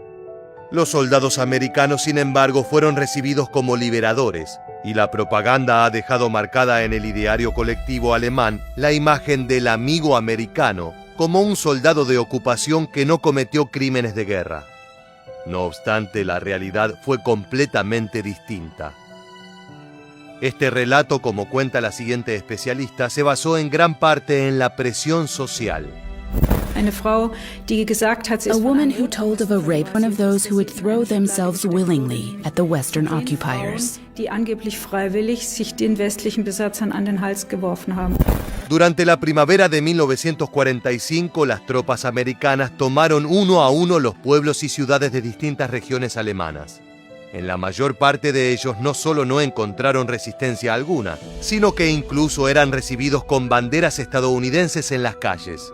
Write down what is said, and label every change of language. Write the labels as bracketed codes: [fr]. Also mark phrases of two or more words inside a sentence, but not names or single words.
[es] Los soldados americanos, sin embargo, fueron recibidos como liberadores, y la propaganda ha dejado marcada en el ideario colectivo alemán la imagen del amigo americano como un soldado de ocupación que no cometió crímenes de guerra. No obstante, la realidad fue completamente distinta. Este relato, como cuenta la siguiente especialista, se basó en gran parte en la presión social. [en] A woman who told of a rape, one of those who would throw themselves willingly at the Western occupiers. [de] Die angeblich freiwillig sich den westlichen Besatzern an den Hals geworfen haben. [es] Durante la primavera de 1945, las tropas americanas tomaron uno a uno los pueblos y ciudades de distintas regiones alemanas. En la mayor parte de ellos no solo no encontraron resistencia alguna, sino que incluso eran recibidos con banderas estadounidenses en las calles.